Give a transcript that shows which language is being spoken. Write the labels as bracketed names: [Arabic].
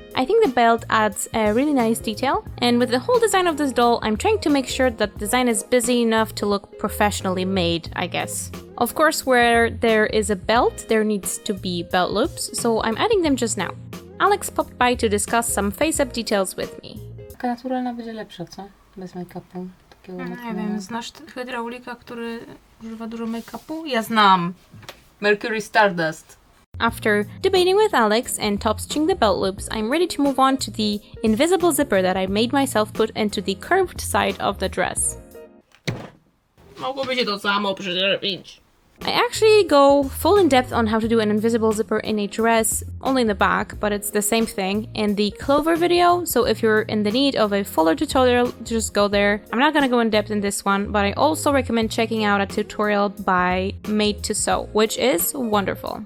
[English] I think the belt adds a really nice detail, and with the whole design of this doll, I'm trying to make sure that the design is busy enough to look professionally made, I guess. Of course, where there is a belt, there needs to be belt loops, so I'm adding them just now. Alex popped by to discuss some face-up details with me. [Polish] Taka naturalna będzie lepsza, co? Bez make-upu. Nie wiem, znasz hydraulika, który używa dużo make-upu? Ja znam! Mercury Stardust. [English] After debating with Alex and top stitching the belt loops, I'm ready to move on to the invisible zipper that I made myself put into the curved side of the dress. [Polish] Mogłoby się to samo przerobić. [English] I actually go full in depth on how to do an invisible zipper in a dress, only in the back, but it's the same thing, in the Clover video, so if you're in the need of a fuller tutorial, just go there. I'm not gonna go in depth in this one, but I also recommend checking out a tutorial by Made to Sew, which is wonderful.